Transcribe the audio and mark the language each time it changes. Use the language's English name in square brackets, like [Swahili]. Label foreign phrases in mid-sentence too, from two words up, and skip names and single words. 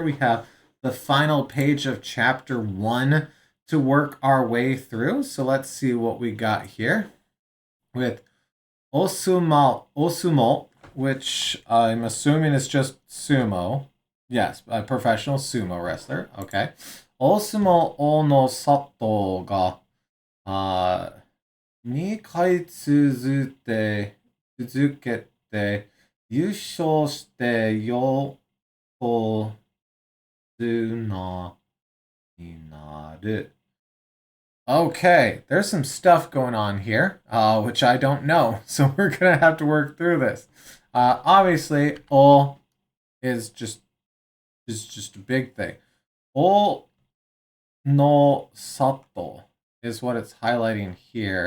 [English] We have the final page of chapter 1 to work our way through. So let's see what we got here with Osumo, which I'm assuming is just sumo. Yes, a professional sumo wrestler. [Japanese] Okay. お相撲大の里が 2 回続けて優勝して横綱になる. [English] Okay, there's some stuff going on here, which I don't know, so we're gonna have to work through this. Obviously, O is just a big thing. O no Sato is what it's highlighting here.